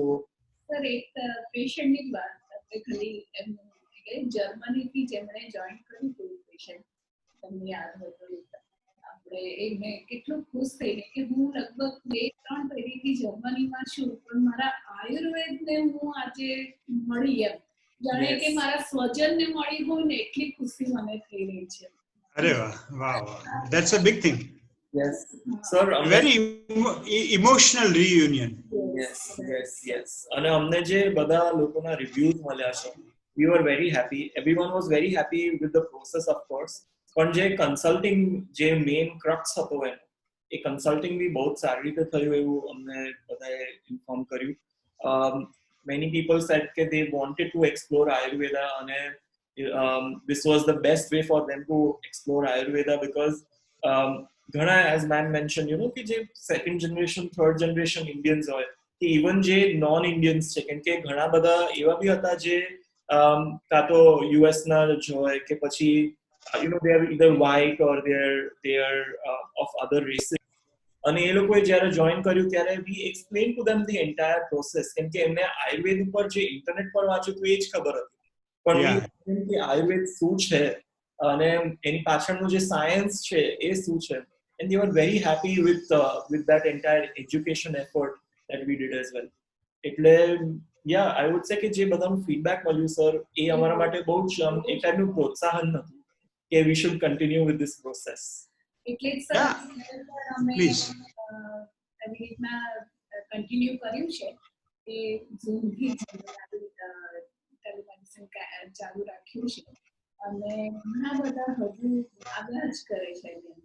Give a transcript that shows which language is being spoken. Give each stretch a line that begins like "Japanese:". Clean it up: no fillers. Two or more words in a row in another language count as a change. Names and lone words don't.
Gujarati: સર, એક પેશન્ટની જ વાત આપણે ખાલી એમનું જર્મનીથી જેમણે જોઈન કર્યું હતું પેશન્ટ, તમને યાદ હોય તો આપણે એમને કેટલું ખુશ થઈને કે હું લગભગ 2-3 પેઢીથી જર્મનીમાં છું પણ મારા આયુર્વેદને હું આજે મળી, એમ જાણે કે મારા સ્વજનને મળી હોય ને એટલી ખુશી મને થઈ રહી છે. અરે વાહ વાહ વાહ,
English: that's a big thing. yes sir, Very emotional reunion. yes.
Gujarati: અને અમને જે બધા લોકોના રિવ્યુઝ મળ્યા છે,
English: we were very happy, everyone was very happy with the process of course,
Gujarati: પણ જે કન્સલ્ટિંગ જે
English: main crux
Gujarati: હતો એ કન્સલ્ટિંગ બી બહુ સારી રીતે થયું એવું અમને બધાએ ઇન્ફોર્મ કર્યું.
English: many people said that they wanted to explore Ayurveda, and this was the best way for them to explore Ayurveda because ghana, as ma'am mentioned, you know,
Gujarati: કે જે
English: second generation third generation Indians
Gujarati: હોય કે
English: even je non Indians
Gujarati: છે, કેમ કે ઘણા બધા એવા બી હતા જે કાં તો US ના જ હોય કે પછી
English: you know they are either white or they are of other races,
Gujarati: અને એ લોકોએ જ્યારે જોઈન કર્યું ત્યારે
English: we explain to them the entire process,
Gujarati: કેમ કે એમને આયુર્વેદ ઉપર જે ઇન્ટરનેટ પર વાંચ્યું હતું એ જ ખબર હતી, પણ
English: Yeah.
Gujarati: કે આયુર્વેદ શું છે અને એની પાછળનું જે સાયન્સ છે એ શું છે,
English: and they were very happy with that entire education effort that we did as well.
Gujarati: એટલે
English: ya I would say
Gujarati: કે જે બધાનું ફીડબેક મળ્યું સર એ અમારા માટે બહુ જ એક ટાઈપનું પ્રોત્સાહન હતું કે
English: we should continue with this process.
Gujarati: એટલે જ
English: Yeah.
Gujarati: સર અમે
English: Please.
Gujarati: એવી રીતના કન્ટિન્યુ કર્યું છે કે ઝૂમથી ટેલિમેડિસિન ચાલુ રાખ્યું છે અને ઘણા બધા હજુ આગળ જ કરે છે એની અંદર.